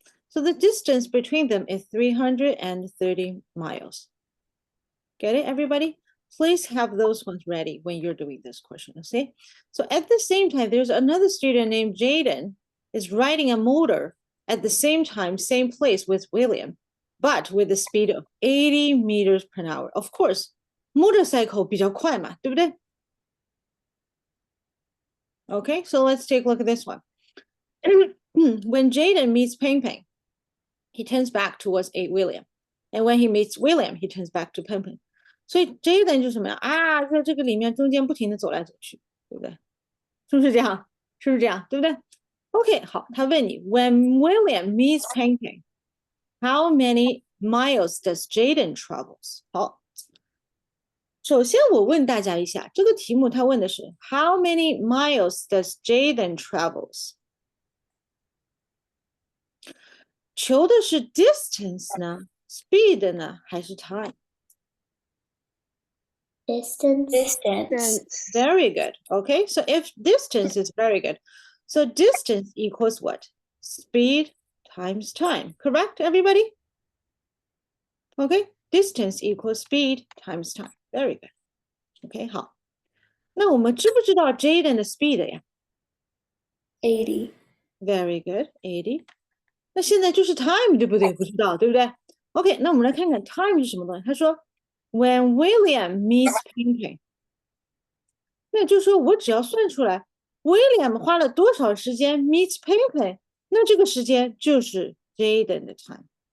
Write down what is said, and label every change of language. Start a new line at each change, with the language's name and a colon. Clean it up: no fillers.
English: So the distance between them is 330 miles. Get it, everybody? Please have those ones ready when you're doing this question, okay? So at the same time, there's another student named Jaden is riding a motor at the same time, same place with William, but with a speed of 80 meters per hour. Of course, motorcycle
Chinese: 比较快嘛，对不对?
English: Okay, so let's take a look at this one. When Jaden meets Peng Peng, he turns back towards William. And when he meets William, he turns back to Peng Peng.
Chinese: 所以 Jaden 就是什么呀？啊，在这个里面中间不停的走来走去，对不对？是不是这样？是不是这样？对不对
English: ？OK，
Chinese: 好，他问你，
English: When William meets Peng Peng, how many miles does Jaden travels？
Chinese: 好，首先我问大家一下，这个题目他问的是
English: How many miles does Jaden travels？
Chinese: 求的是 distance 呢 ，speed 呢，还是 time？
English: Distance. Distance. Distance. Very good. Okay, so if distance is very good, so distance equals what? Speed times time. Correct, everybody? Okay, distance equals speed times time. Very good. Okay, 好。
Chinese: 那我们知不知道 Jaden 的 speed 呀
English: 80. Very good, 80.
Chinese: 那现在就是 time 对不对？不知道对不对 ？OK， 那我们来看看 time 是什么东西。他说，
English: When William meets Peng Peng，
Chinese: 那就是说我只要算出来 William 花了多少时间
English: meets Peng Peng，
Chinese: 那这个时间就是 Jaden 的 time。